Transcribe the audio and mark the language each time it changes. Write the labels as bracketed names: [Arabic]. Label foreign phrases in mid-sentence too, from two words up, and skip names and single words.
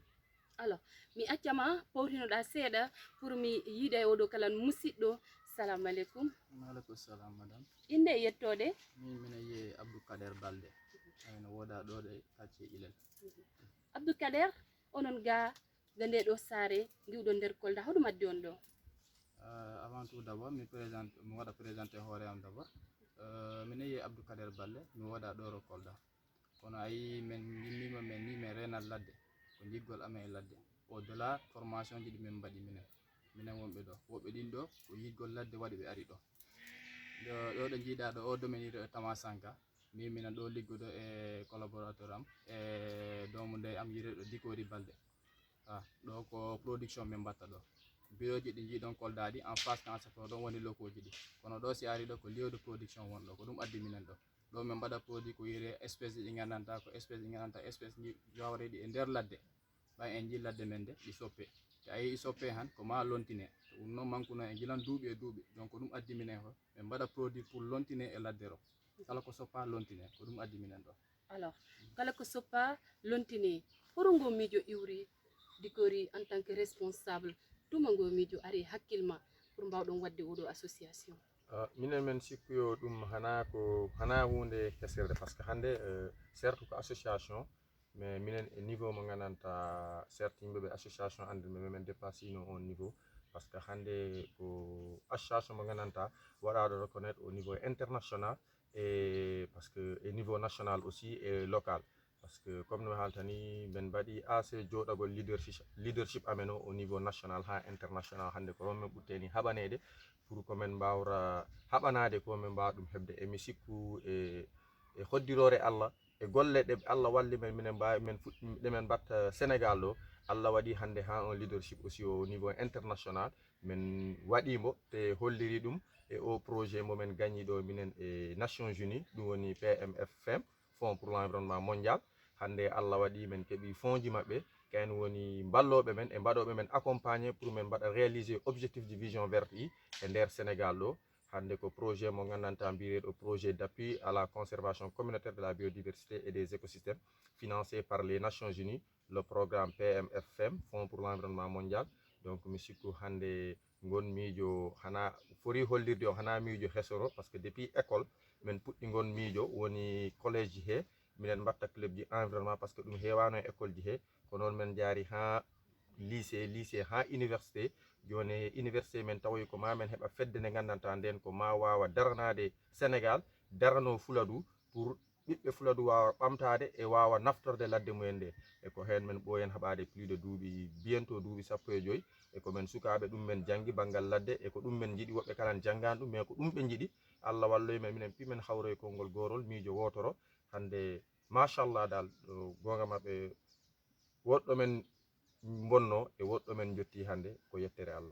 [Fula] Alors mi accama pawtinoɗa seeɗa pour mi yiida e oɗo kala musidɗo. [Arabic] السلام عليكم. وعليكم السلام madame. [Fula] Inde e yettode? Mine yiye Abdou Kader Balde ayno woda ɗo ɗe kacce Ilel. Abdou Kader onon ga nde ɗo saare giwɗo nder Kolda hoɗum addi on ɗo? [French] Avant tout d'abord [Fula] mi waɗa présenté hoore am d'abord. Mine yiye Abdou Kader Balde mi woda ɗo ro Kolda kono ayi men gimmima men ni men renal ladde ko jiggol amen e ladde [French] au delà formation [Fula] ji ɗi min mbaɗi minen wonɓe ɗo woɓɓe ɗin ɗo ko yiggol ladde waɗi ɓe ari ɗo ɗo ɗo jiiɗa ɗo o dominire Thomas Sankara minen ɗo liggodo e collaborateur am e domu nde am yireɗo Dikori Balde ɗo ko production min mbatta ɗo bureauji ɗi jiiɗon Kolda ɗi [French] en face [Fula] cancer to ɗon woni lokoji ɗi kono ɗo si ari ɗo ko [French] lieu de production [Fula] wonɗo ko ɗum addi minen ɗo min mbaɗa produit ko yire espèce ɗi gandanta ko espèce ɗi gandanta espèce jawreɗi e nder ladde ɓay en ji ladde men de ɗi soppe te ayi soppe han ko ma lontine ɗum noon mankuno e jilan duuɓi e duuɓi donc ɗum addi minen ko ɓe mbaɗa produit pour lontine e ladde ro kala ko soppa lontine ko ɗum addi minen ɗo. Alors kala ko soppa lontine horo ngo miijo iwri Dikori [French] en tant que responsable [Fula] tuma ngo miijo ari hakkilma pour mbawɗon wadde oɗo association? Minen men sikkuyo ɗum hana hunde hesirde [French] par ce que [Fula] hande certes ko association mais minen e niveau mo gandanta certes yimɓeɓe association andirɓe men dépassino on niveau [French] par ce que [Fula] hande ko association mo gandanta waɗaɗo [French] reconnaître au niveau international et parce que [Fula] e [French] niveau national aussi et local parce que comme [Fula] no haltani ben mbaɗi assez joɗagol leadership amen [French] au niveau national [Fula] ha international hande ko ɗon min ɓutteni haɓanede pour ko men mbawra haɓanade ko min mbawa ɗum hebde e mi sikku e hoddirore Allah e golle ɗe Allah walli men minen mbawi men fuɗɗiɗe men mbatta Sénégal ɗo Allah waɗi hande ha [French] un leadership aussi au niveau international [Fula] min waɗimo te holliri ɗum e [French] au projet [Fula] momin gagni ɗo minen e Nations Unies ɗum woni PMFM Fonds pour l'environnement mondial hande Allah waɗi men keeɓi fonds ji mabɓe kayen woni balloɓe men e mbaɗoɓe men [French] accompagner pour [Fula] men mbaɗa [French] réaliser objectif de vision verte [Fula] e nder Sénégal ɗo hande ko projet mo gandanta mbireɗo [French] projet d'appui à la conservation communautaire de la biodiversité et des écosystèmes financé par les Nations Unies le programme PMFM Fonds pour [Fula] l'environnement mondial donc mi sikku hande gon miijo hana fori hollirde o hana miijo hesoro [French] par ce [Fula] que depuis école men puɗɗi gon miijo woni collège ji he minen mbatta club ji environnement par ce que ɗum hewano e école ji he ko noon men jaari ha lycée ha université joni université men tawoy ko ma men heɓa fedde nde gandanta nden ko ma wawa daranade Sénégal darano Fuladu pour ɓiɓɓe Fuladu wawa ɓamtade e wawa naftorde ladde mumen nde e ko hen men ɓoyen haɓade [French] plus de [Fula] duuɓi bientôt duuɓi 15 e ko men sukaɓe ɗum men janggi banggal ladde e ko ɗum men jiiɗi woɓɓe kala janggani ɗum mais ko ɗum ɓe jiiɗi Allah walloy men minen pimen hawre kongol gorol miijo wotoro hande machallah dal gonga mabbe woddo men bonno e woddo men jotti hande ko yettere Allah.